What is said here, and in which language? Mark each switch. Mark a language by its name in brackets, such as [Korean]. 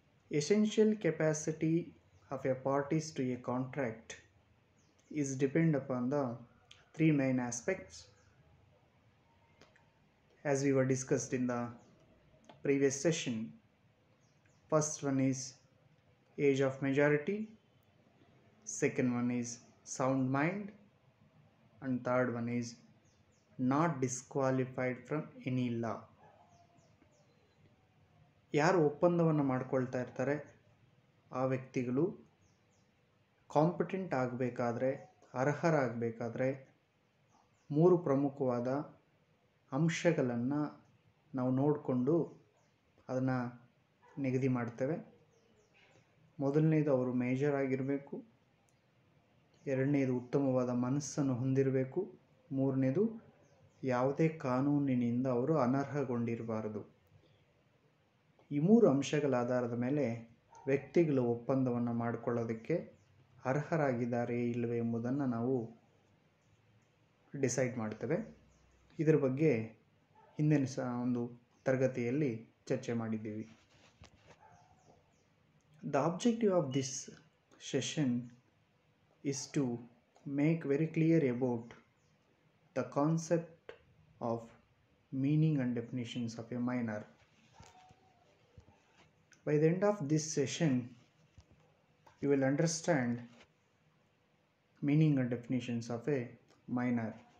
[English] Essential capacity of a parties to a contract is depend upon the three main aspects as we were discussed in the previous session. First one is age of majority, second one is sound mind, and third one is not disqualified from any law. [Kannada] ಯಾರು ಒಪ್ಪಂದವನ್ನು ಮಾಡ್ಕೊಳ್ತಾ ಇರ್ತಾರೆ ಆ ವ್ಯಕ್ತಿಗಳು competent ಆಗಬೇಕಾದ್ರೆ, ಅರ್ಹರಾಗಬೇಕಾದ್ರೆ ಮೂರು ಪ್ರಮುಖವಾದ ಅಂಶಗಳನ್ನು ನಾವು ನೋಡಿಕೊಂಡು ಅದನ್ನು ನಿಗದಿ ಮಾಡ್ತೇವೆ. ಮೊದಲನೇದು ಅವರು ಮೇಜರ್ ಆಗಿರಬೇಕು, ಎರಡನೇದು ಉತ್ತಮವಾದ ಮನಸ್ಸನ್ನು ಹೊಂದಿರಬೇಕು, ಮೂರನೇದು ಯಾವುದೇ ಕಾನೂನಿನಿಂದ ಅವರು ಅನರ್ಹಗೊಂಡಿರಬಾರದು. ಈ ಮೂರು ಅಂಶಗಳ ಆಧಾರದ ಮೇಲೆ ವ್ಯಕ್ತಿಗಳು ಒಪ್ಪಂದವನ್ನು ಮಾಡಿಕೊಳ್ಳೋದಕ್ಕೆ ಅರ್ಹರಾಗಿದ್ದಾರೆ ಇಲ್ಲವೇ ಎಂಬುದನ್ನು ನಾವು ಡಿಸೈಡ್ ಮಾಡ್ತೇವೆ. ಇದರ ಬಗ್ಗೆ ಹಿಂದಿನ ಒಂದು ತರಗತಿಯಲ್ಲಿ ಚರ್ಚೆ ಮಾಡಿದ್ದೀವಿ. [English] The objective of this session is to make very clear about the concept of meaning and definitions of a minor. By the end of this session, you will understand meaning and definitions of a minor.